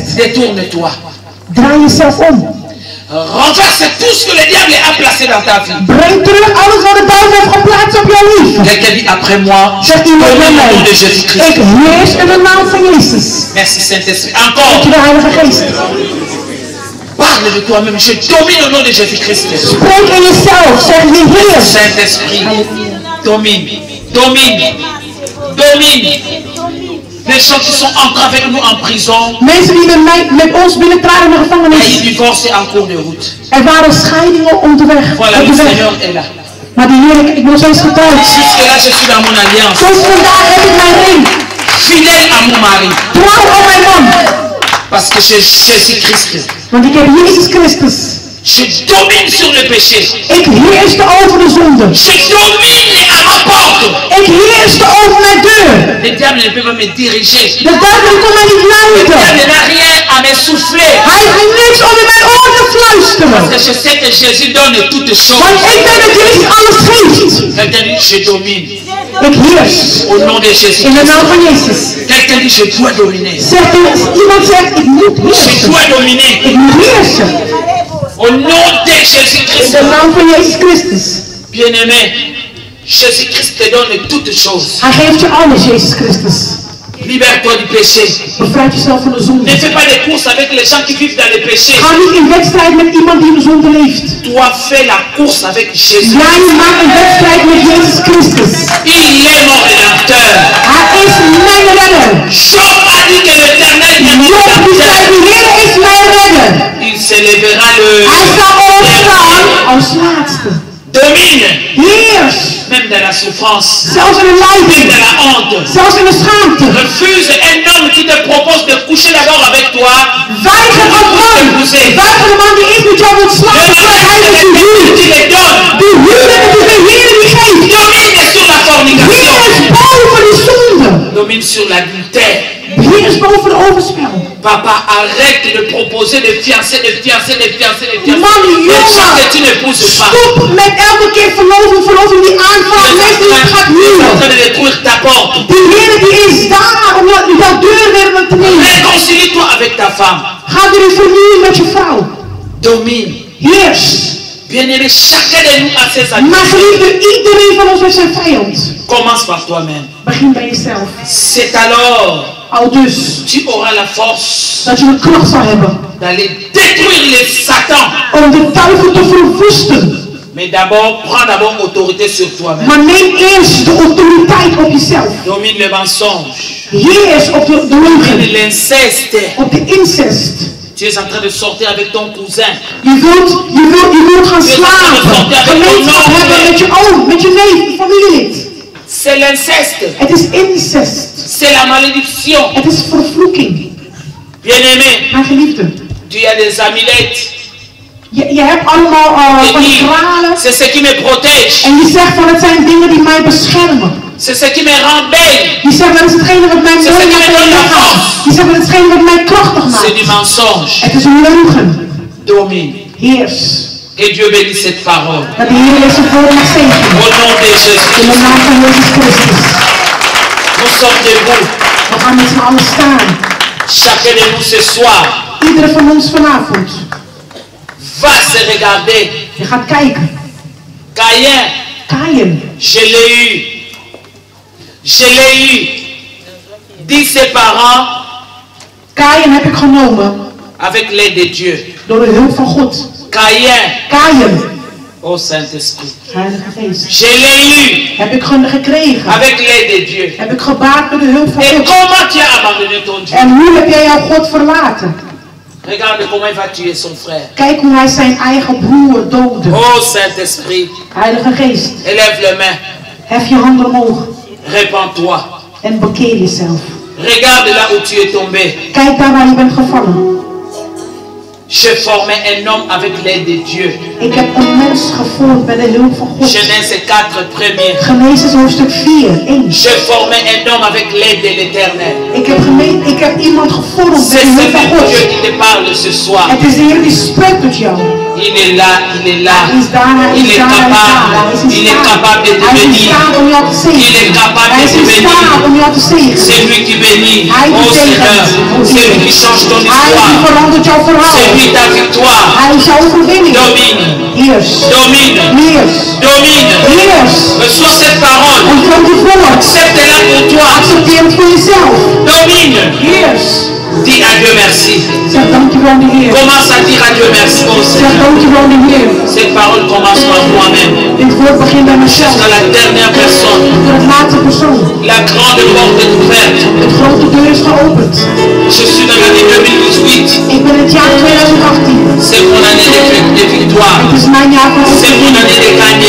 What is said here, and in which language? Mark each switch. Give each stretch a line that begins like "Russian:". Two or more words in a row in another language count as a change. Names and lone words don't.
French: détourne-toi.
Dutch: Draai jezelf om.
French: Renverse tout ce que le diable a placé dans ta vie.
Dutch: Breng terug alles wat de duivel heeft geplaatst op jouw leven.
French: Quelqu'un dit après moi,
Dutch: Zeg
French: au
Dutch: iemand met
French: nom
Dutch: mij.
French: de Jésus-Christ.
Dutch: Ik heers in de naam van Jezus.
French: Merci Saint-Esprit.
Dutch: Dank
French: Encore,
Dutch: je de Heilige Geest.
French: parle de toi-même. Je domine au nom de Jésus-Christ.
Dutch: Spreek in jezelf. Zeg je heers.
French: Saint-Esprit, domine, domine, domine. Les gens qui sont entrés avec nous en prison,
Dutch: Mensen die met ons binnentraden in de
French: et
Dutch: gevangenis.
French: ils divorcent en cours de route.
Dutch: Er waren scheidingen op de weg.
French: Voilà,
Dutch: Op
French: le
Dutch: de weg.
French: Seigneur est là.
Dutch: Maar die Heer, ik ben nog steeds getrouwd.
French: Jusque-là, je suis dans mon alliance.
Dutch: Tot vandaag heb ik mijn ring.
French: Fidèle à mon mari.
Dutch: Trouw aan mijn man.
French: Parce que j'ai Jésus-Christ.
Dutch: Want ik heb Jezus Christus.
French: Je domine sur le péché.
Dutch: Ik heerste over de zonde.
French: Je domine à ma porte.
Dutch: Ik heerste over mijn deur.
French: Le diable ne peut pas me diriger.
Dutch: De duivel kon mij niet
French: Le
Dutch: leiden.
French: diable n'a rien à me souffler.
Dutch: Hij heeft niks om in mijn oor te fluisteren.
French: Parce que je sais que Jésus donne toutes choses.
Dutch: Want ik weet dat Jezus alles geeft.
French: Quelqu'un dit, je domine.
Dutch: Ik heers.
French: Au nom de Jésus.
Dutch: In de naam van Jezus.
French: Quelqu'un dit, je dois dominer.
Dutch: Iemand zegt, ik moet
French: Je
Dutch: heersen.
French: dois dominer.
Dutch: Ik moet heersen.
French: Au nom de
Dutch: In
French: Jésus-Christ.
Dutch: de naam van Jezus Christus.
French: Bien-aimé, Jésus-Christ te donne toutes choses.
Dutch: Hij geeft je alles, Jezus Christus.
French: Libère-toi du péché.
Dutch: Bevrijd jezelf van de zonde.
French: Ne fais pas des courses avec les gens qui vivent dans le péché.
Dutch: Ga niet in wedstrijd met iemand die in de zonde leeft.
French: Toi, fais la course avec Jésus.
Dutch: Jij maakt een wedstrijd met Jezus Christus.
French: Il est mon rédempteur.
Dutch: Hij is mijn redder.
French: Job a dit que l'Éternel est mon
Dutch: Job die zei,
French: rédempteur.
Dutch: de Heer is mijn redder.
French: Il s'élèvera
Dutch: Hij zal opstaan als laatste.
French: domine,
Dutch: Heers.
French: même dans la souffrance,
Dutch: Zelfs in de
French: même
Dutch: lijden.
French: dans la honte.
Dutch: Zelfs in de schaamte.
French: Refuse un homme qui te propose de coucher d'abord avec toi.
Dutch: Weiger een man. Weiger een man die eerst met jou wil slapen. Hij met je huwelijk.
French: Tu les donnes.
Dutch: Die huwelijk is de Heer die geeft.
French: Domine sur la fornication.
Dutch: Heers boven de zonde.
French: Domine sur l'adultère.
Dutch: Heers boven de overspel.
French: Papa, arrête de proposer de fiancer, de fiancer, de fiancer, de fiancer.
Dutch: Man,
French: Les gens que tu
Dutch: jongen.
French: n'épouses pas.
Dutch: Stop met elke keer verloving die aanvraagt. Mensen die het gaat
French: Tu es en
Dutch: huwen.
French: train de détruire ta porte.
Dutch: Die Heer die is daar om jouw deur weer te nemen.
French: Réconcilie-toi avec ta femme.
Dutch: Ga weer in vernieuwing met je vrouw.
French: Domine.
Dutch: Heers.
French: Bien-aimé, chacun de nous a ses amis.
Dutch: Maar geliefde, iedereen van ons heeft zijn vijand.
French: Commence par toi-même.
Dutch: Begin bij jezelf.
French: C'est alors
Dutch: Aldus
French: tu auras la force
Dutch: dat je de kracht zal hebben
French: d'aller détruire les Satan.
Dutch: om de duivel te verwoesten.
French: Mais d'abord, prends d'abord autorité sur toi-même.
Dutch: Maar neem eerst de autoriteit op jezelf.
French: Domine le mensonge.
Dutch: Heers op de
French: Domine
Dutch: leugen.
French: l'inceste.
Dutch: Op de incest.
French: Tu es en train de sortir avec ton cousin.
Dutch: Je wilt gaan slapen. Gemeenschap hebben met je neef, familielid.
French: C'est l'inceste.
Dutch: Het is incest.
French: C'est la malédiction.
Dutch: Het is vervloeking.
French: Bien-aimé,
Dutch: Mijn geliefde.
French: tu as des amulettes.
Dutch: Je hebt allemaal van die kralen.
French: C'est ce qui me protège.
Dutch: En je zegt van het zijn dingen die mij beschermen.
French: C'est ce qui me rend belle.
Dutch: Je zegt dat is hetgene wat mij mooi maakt in mijn lichaam. Je zegt dat is hetgene wat mij krachtig
French: C'est du
Dutch: maakt.
French: mensonge.
Dutch: Het is een leugen.
French: Domine.
Dutch: Heers.
French: Que Dieu bénisse cette parole.
Dutch: Dat de Heer deze woorden mag zegenen.
French: Au nom de Jésus.
Dutch: In de naam van Jezus Christus.
French: Nous sommes debout.
Dutch: We gaan met z'n allen staan.
French: Chacun de nous ce soir
Dutch: Iedere van ons vanavond.
French: va se regarder.
Dutch: Je gaat kijken.
French: Caïn,
Dutch: Kaïn.
French: je l'ai eu. Je l'ai eu. Dit ses parents
Dutch: Kaïn heb ik genomen
French: avec l'aide de Dieu.
Dutch: door de hulp van God.
French: Caïn,
Dutch: Kaïn.
French: oh Saint-Esprit.
Dutch: Heilige Geest.
French: Je l'ai eu
Dutch: Heb ik gekregen.
French: avec l'aide de Dieu.
Dutch: Heb ik gebaat door de hulp van
French: Et
Dutch: God.
French: comment tu as abandonné ton Dieu?
Dutch: En hoe heb jij jouw God verlaten?
French: Regarde comment il va tuer son frère.
Dutch: Kijk hoe hij zijn eigen broer doodde.
French: Oh Saint-Esprit,
Dutch: Heilige Geest.
French: élève les mains.
Dutch: Hef je handen omhoog.
French: Répands-toi.
Dutch: En bekeer jezelf.
French: Regarde là où tu es tombé.
Dutch: Kijk daar waar je bent gevallen.
French: Je formais un homme avec l'aide de Dieu.
Dutch: Ik heb een mens gevormd met de hulp van God.
French: Genèse 4 premier.
Dutch: Genesis hoofdstuk 4, 1.
French: Je formais un homme avec l'aide de l'Éternel.
Dutch: Ik heb iemand gevormd met
French: C'est
Dutch: de
French: ce
Dutch: hulp van
French: même
Dutch: God.
French: Dieu qui te parle ce soir.
Dutch: Het is de Heer die spreekt tot jou.
French: Il est là, il est là.
Dutch: Hij is daar, hij
French: Il
Dutch: is
French: est
Dutch: daar, hij is daar. Hij
French: capable.
Dutch: is in
French: Il est
Dutch: staat.
French: capable de te
Dutch: Hij is in
French: bénir.
Dutch: staat om jou te
French: Il est
Dutch: zegenen.
French: capable
Dutch: Hij
French: de
Dutch: is
French: te
Dutch: in staat
French: bénir.
Dutch: om jou te zegenen.
French: C'est lui qui bénit.
Dutch: Hij
French: Oh
Dutch: die
French: Seigneur,
Dutch: zegent.
French: c'est lui qui change ton
Dutch: Hij die
French: histoire.
Dutch: verandert jouw verhaal.
French: C'est lui ta victoire.
Dutch: Hij is jouw overwinning.
French: Domine,
Dutch: Heers.
French: domine,
Dutch: Heers.
French: domine.
Dutch: Heers.
French: Reçois cette parole.
Dutch: Ontvang die woord.
French: Accepte-la pour toi.
Dutch: Accepteer het voor jezelf.
French: Domine.
Dutch: Heers.
French: Dis à Dieu merci.
Dutch: Zeg dankjewel de Heer.
French: Commence à dire à Dieu merci. Oh
Dutch: Zeg
French: Seigneur.
Dutch: dankjewel de Heer.
French: Cette parole commence par moi-même.
Dutch: Dit woord begint bij mezelf.
French: Jusqu'à la dernière personne.
Dutch: Door het laatste persoon.
French: La grande porte est ouverte.
Dutch: Het grote deur is geopend.
French: Je suis dans l'année 2018.
Dutch: Ik ben het jaar 2018.
French: C'est mon année de victoire.
Dutch: Het is mijn jaar van
French: C'est mon
Dutch: overwinning.
French: année de gagner.